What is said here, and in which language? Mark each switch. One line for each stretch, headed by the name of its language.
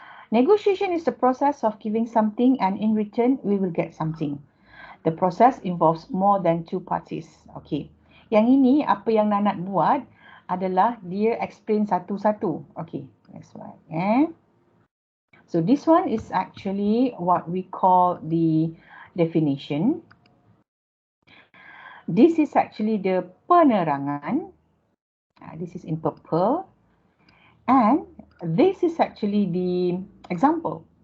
English: Negotiation is the process of giving something and in return we will get something. The process involves more than two parties. Okay.
Malay: Yang ini apa yang Nanat buat adalah dia explain satu-satu.
English: Okay. Next one. So this one is actually what we call the definition. This is actually the
Malay: penerangan.
English: This is in purple. And this is actually the example.